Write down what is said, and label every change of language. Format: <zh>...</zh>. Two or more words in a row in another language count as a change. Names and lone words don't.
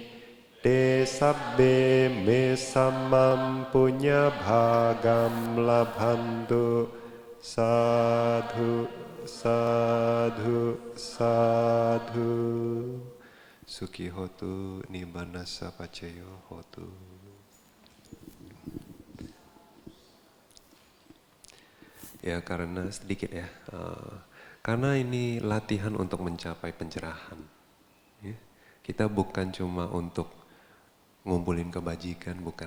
<pi>Te sabbe me samam punya bhagam labhantu. Sadhu, sadhu, sadhu. Sukhi hotu nibbana sapacayo hotu.</pi> <id>Ya karena sedikit ya, karena ini latihan untuk mencapai pencerahan. Ya. Kita bukan cuma untuk ngumpulin kebajikan, bukan.</id>